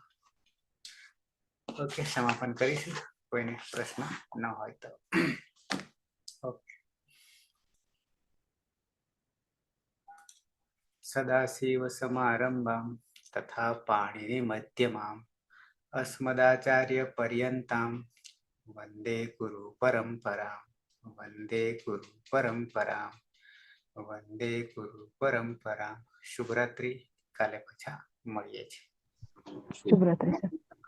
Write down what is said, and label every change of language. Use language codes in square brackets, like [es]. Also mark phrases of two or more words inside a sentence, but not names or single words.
[gu] ઓકે, સમાપન કરીશું। કોઈને પ્રશ્ન ન હોય તો ઓકે। [sa] सदाशिव समारंभाम तथा पाणीनी मध्यमाम अस्मदाचार्य पर्यन्तां वन्दे गुरु परम्परां वन्दे गुरु परम्परां वन्दे गुरु परम्परां। શુભરાત્રિ. [gu] કાલે પાછા મળીએ છીએ. શુભરાત્રી સર.